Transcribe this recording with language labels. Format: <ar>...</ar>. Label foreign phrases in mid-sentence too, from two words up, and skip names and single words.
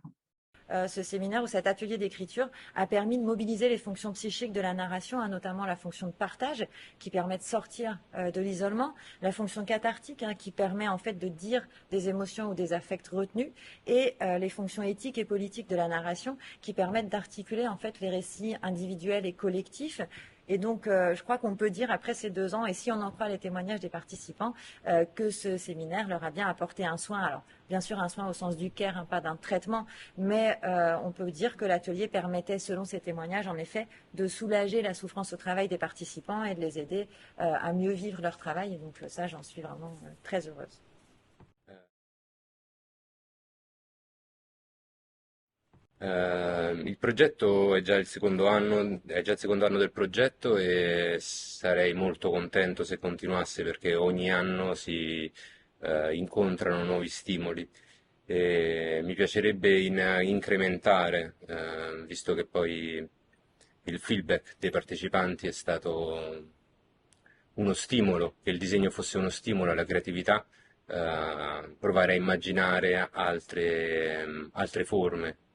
<fr>Ce séminaire ou cet atelier d'écriture a permis de mobiliser les fonctions psychiques de la narration, notamment la fonction de partage qui permet de sortir de l'isolement, la fonction cathartique qui permet en fait de dire des émotions ou des affects retenus, et les fonctions éthiques et politiques de la narration qui permettent d'articuler en fait les récits individuels et collectifs Et donc, je crois qu'on peut dire, après ces 2 ans, et si on en croit les témoignages des participants, que ce séminaire leur a bien apporté un soin. Alors, bien sûr, un soin au sens du care, hein, pas d'un traitement, mais on peut dire que l'atelier permettait, selon ces témoignages, en effet, de soulager la souffrance au travail des participants et de les aider à mieux vivre leur travail. Et donc, ça, j'en suis vraiment très heureuse.</fr> <it>Il progetto è già il secondo anno del progetto e sarei molto contento se continuasse perché ogni anno si incontrano nuovi stimoli e mi piacerebbe incrementare, visto che poi il feedback dei partecipanti è stato uno stimolo, che il disegno fosse uno stimolo alla creatività, provare a immaginare altre forme</it>